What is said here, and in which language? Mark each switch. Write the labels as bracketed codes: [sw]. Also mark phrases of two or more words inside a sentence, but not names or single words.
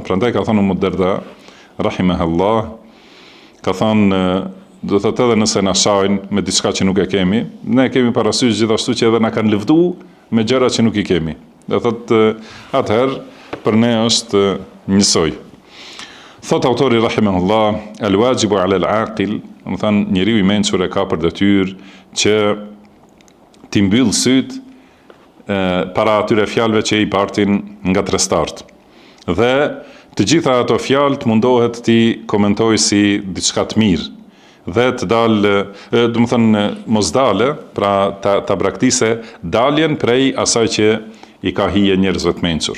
[sq] Prandaj ka thënë Ummu Darda, rahimahullah, ka thënë, do të thotë edhe nëse na shajnë me diçka që nuk e kemi, ne kemi parasysh gjithashtu që edhe na kanë lëvdu me gjëra që nuk i kemi. Do thotë atëherë për ne është njësoj. Thot autori rahimahullah, [ar] الواجب على العاقل, [sq] do të thënë njeriu i mençur e ka për detyrë që t'i mbyll syt para atyre fjalëve që i bartin nga trestartë. Dhe të gjitha ato fjalë mundohet t'i komentoj si diçka të mirë. Dhe të dalë, do të thënë mos dale, pra ta braktise daljen prej asaj që i ka hije njerëzve të mençur.